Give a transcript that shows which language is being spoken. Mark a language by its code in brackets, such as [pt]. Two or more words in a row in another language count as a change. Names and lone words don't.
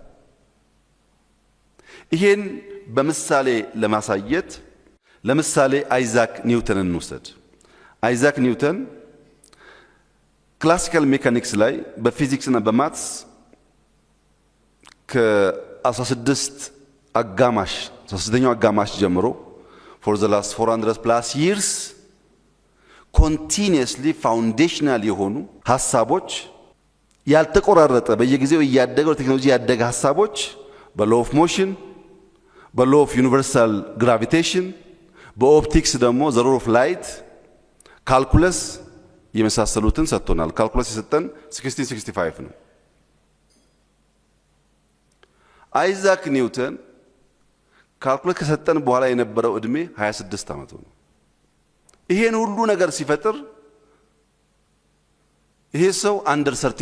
[am] ይሄን በምሳሌ ለማሳየት ለምሳሌ አይዛክ ኒውተንን እንውሰድ። አይዛክ ኒውተን [en] classical mechanics [am] ላይ በፊዚክስ እና በማትስ ከ16ኛው አጋማሽ ጀምሮ [en] for the last 400 plus years continuously foundational [am] የሆኑ ሐሳቦች ያልተቆራረጠ በየጊዜው እያደገው ቴክኖሎጂ ያደገ ሐሳቦች በ [en] law of motion [am] በ [en] law of universal gravitation [am] በኦፕቲክስ ደግሞ [en] the law of light [am] ካልኩለስ የመሳሰሉትን ሰጥቶናል። ካልኩለስ የሰጠን 1665 ነው። አይዛክ ኒውተን ካልኩለስ ከሰጠን በኋላ የነበረው እድሜ 26 ዓመቱ ነው። ይሄን ሁሉ ነገር ሲፈጥር ይሄ ሰው አንደር 30